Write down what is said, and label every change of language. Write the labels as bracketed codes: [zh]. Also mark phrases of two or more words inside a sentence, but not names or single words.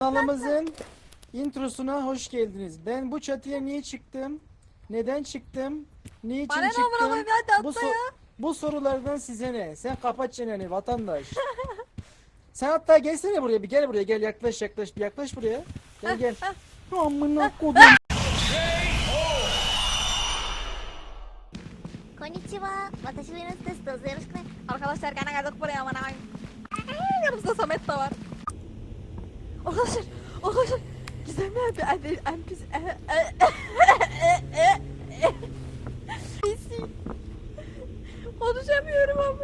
[tr] Kanalımızın introsuna hoş geldiniz. Ben bu çatıya niye çıktım? Neden çıktım? Niçin Bana ne çıktım? bırakayım ya, Bu, tatlı ya. bu sorulardan size ne? Sen kapat çeneni vatandaş. Sen hatta gelsene buraya, bir gel buraya, gel yaklaş bir yaklaş buraya. Gel gel. Amına kodum. [ja] こんにちは、私は Inusu です. どうぞよろしくね. [tr] Arkadaşlar gene geldik buraya aman ağabeyim. Yanımızda Samet de var. Arkadaşlar Gizemli abi NPC. Konuşamıyorum ama.